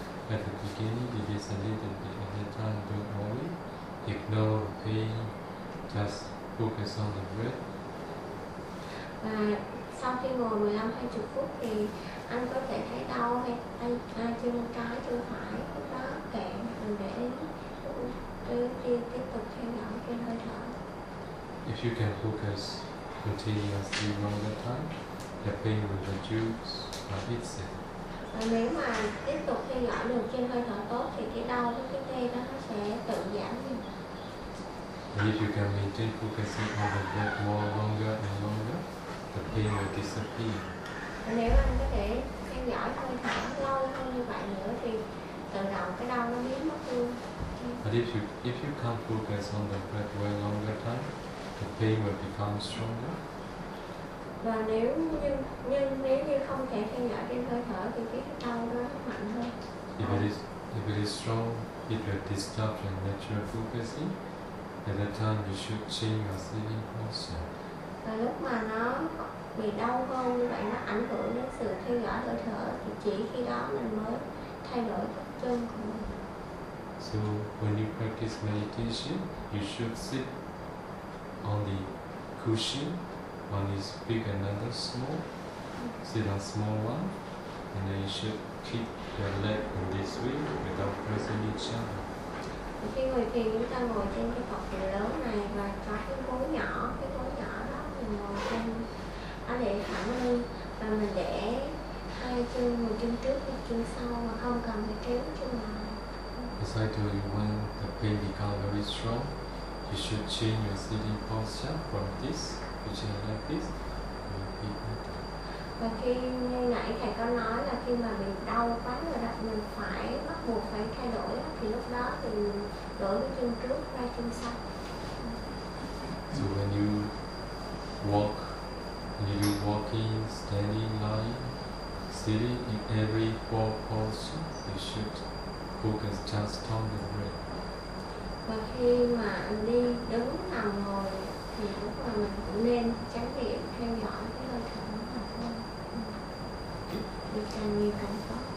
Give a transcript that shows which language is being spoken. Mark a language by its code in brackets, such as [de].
[en] At the beginning, it is a little bit at the time, don't worry. Ignore the pain, just focus on the breath. [vi] Và sau khi ngồi 15-20 phút thì anh có thể thấy đau hay tay chân trái chân phải, lúc đó kệ, đừng để ý. [en] If you can focus continuously longer time, the pain will reduce by itself. [vi] Và nếu mà tiếp tục theo dõi được trên hơi thở tốt thì cái đau với cái tê đó nó sẽ tự giảm đi. [en] If you can maintain focusing on the breath more longer and longer, the pain will disappear. [vi] Và nếu anh có thể theo dõi hơi thở lâu hơn như vậy nữa thì tự động cái đau nó biến mất luôn. [en] But if you can't focus on the breath for a longer time, the pain will become stronger. [vi] Và nếu như không thể theo dõi trên hơi thở thì cái đau đó mạnh hơn. [en] If it is strong, it will disturb your natural focusing. At that time, you should change your sitting posture. [vi] Và lúc mà nó bị đau hơn như vậy, nó ảnh hưởng đến sự theo dõi hơi thở thì chỉ khi đó mình mới thay đổi tập trung của mình. [en] So when you practice meditation, you should sit on the cushion. One is big, another small. Sit on small one, and then you should keep your leg in this way without pressing each other. [vi] Khi ngồi thiền, chúng ta ngồi trên cái cột trụ lớn này và có cái gối nhỏ đó mình ngồi trên, nó để thẳng lưng và mình để hai chân một chân trước một chân sau mà không cần phải kéo chân nào. [en] As I told you, when the pain becomes very strong, you should change your sitting posture from this, which is like this, to a bit more tight. [vi] Và khi như nãy thầy có nói là khi mà mình đau quá rồi đó, mình phải bắt buộc phải thay đổi đó, thì lúc đó thì đổi cái chân trước ra chân sau. [en] So when you walk, when you're walking, standing, lying, sitting in every four posture, you should focus just on the breath. [vi] Và khi mà anh đi đứng nằm ngồi thì lúc là mình cũng nên chánh niệm theo dõi cái hơi thở mà thôi. Được càng nhiều càng tốt.